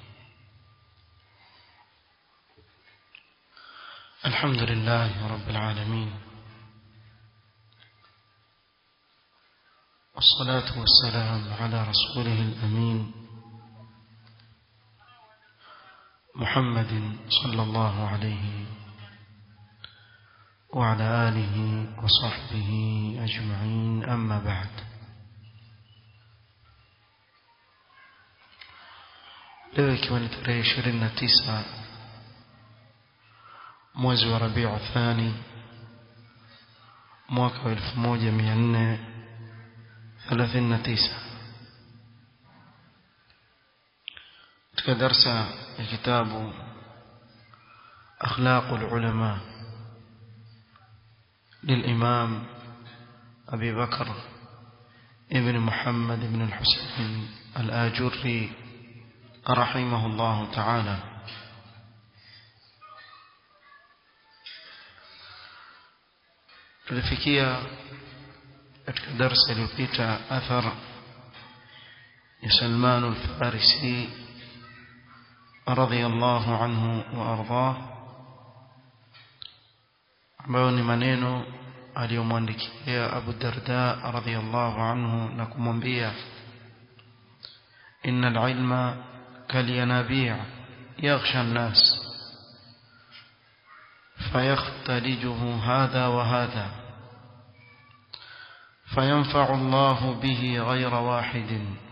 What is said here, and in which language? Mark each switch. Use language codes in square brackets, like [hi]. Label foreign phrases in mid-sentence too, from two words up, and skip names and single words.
[ar] الحمد لله رب العالمين، والصلاة والسلام على رسوله الأمين محمد صلى الله عليه وعلى آله وصحبه أجمعين، أما بعد. [sw] leo ikiwa ni tarehe 29 mwezi wa Rabiu Thani mwaka wa 1439 katika darasa ya kitabu [ar] Akhlaqul Ulama للإمام أبي بكر ابن محمد بن الحسين الآجري رحمه الله تعالى. [sw] tulifikia katika darasa iliyopita athar ya Salman al-Farisi [ar] رضي الله عنه وأرضاه, [sw] ambayo ni maneno aliyomwandikia Abu Darda radhiyallahu anhu na kumwambia [ar] إن العلم كالينابيع يغشى الناس فيختلجه هذا وهذا فينفع الله به غير واحد،